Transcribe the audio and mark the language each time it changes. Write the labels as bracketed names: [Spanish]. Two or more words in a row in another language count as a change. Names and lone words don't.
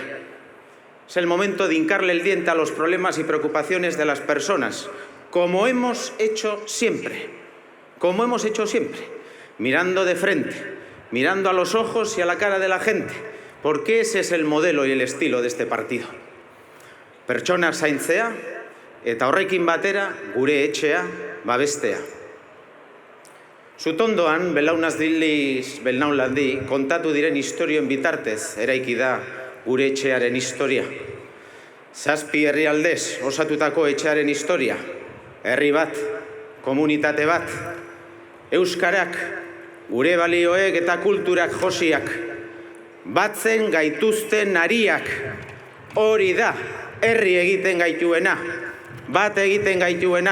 [Spanish] Es el momento de hincarle el diente a los problemas y preocupaciones de las personas, como hemos hecho siempre, mirando de frente, mirando a los ojos y a la cara de la gente, porque ese es el modelo y el estilo de este partido. [Basque] Pertsonak zaintzea eta horrekin batera gure etxea babestea. Sutondoan, belaunaldiz belaunaldi, kontatu diren istorioen bitartez eraiki da gure etxearen historia. 7 herrialdez osatutako etxearen historia, herri bat, komunitate bat, euskarak, gure balioek eta kulturak josiak, batzen gaituzten ariak, hori da, herri egiten gaituena, bat egiten gaituena.